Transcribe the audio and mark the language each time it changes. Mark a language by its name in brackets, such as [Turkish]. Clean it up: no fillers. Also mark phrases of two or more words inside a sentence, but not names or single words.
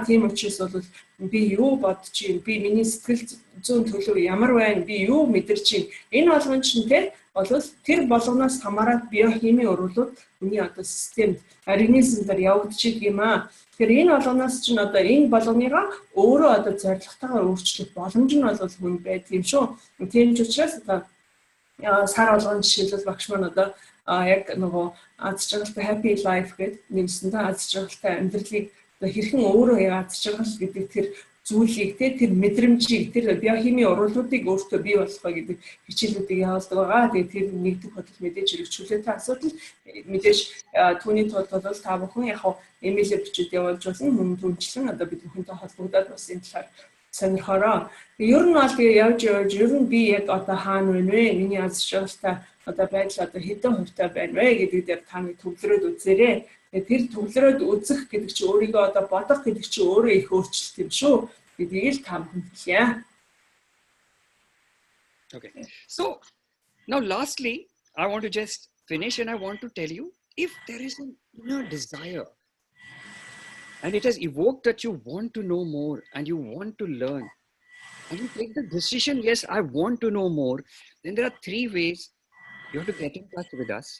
[Mongolian] Тийм учраас бол би юу бодож чинь, би миний сэтгэл зүйн төлөв ямар байна, би юу мэдэрч чинь энэ болгон чинь бол тэр болгоноос хамаарат биохимийн өрүүлүүд хүний одоо системд организмдаар явагдаж идэг юм аа. Тэгэхээр энэ болгоноос чинь одоо энэ болгоныгаа өөрөө одоо зорилготойгоор өөрчлөх боломж нь бол хүн байдаг юм шүү. Тийм ч учраас одоо сар болгон жишээлбэл багш маань одоо яг нөгөө аз жаргалтай [English] happy life [Mongolian] гэдэг нэмсэн та аз жаргалтай амьдралыг одоо хэрхэн өөрөө аз жаргал гэдэг тэр зүйлийг тэр мэдрэмжийг тэр биохимийн урвалуудыг өөртөө бий болгох гэдэг хичээлүүдийг явуулдаг байгаа. Тэгээд тэр нэгдэх бодол мэдээж хэрэгжүүлээтэй асуудал мэдээж түүний тулд бол та бүхэн яг имэйлээр бичиж явуулж болно. Мөн түнчлэн одоо бид бүхэнтэй холбогдоод бас энэ талаар сонирхороо. Ер нь бол тэгээ явж ер нь би яг одоо хаана байна вэ? Миний аз жаргалтай одоо байдал одоо хэдэн хувьтай байна вэ гэдэг дээр та нэг төвлөрөөд үзээрэй. Тэр төвлөрөөд үзэх гэдэг чинь өөрийгөө одоо бодох гэдэг чинь өөрөө их өөрчлөлт юм шүү. гэдгийг л та бүхэнд хэлье. [English] Okay. So now lastly, I want to just finish and I want to tell you, if there is an inner desire and it has evoked that you want to know more and you want to learn and you take the decision, yes, I want to know more, then there are three ways you have to get in touch with us.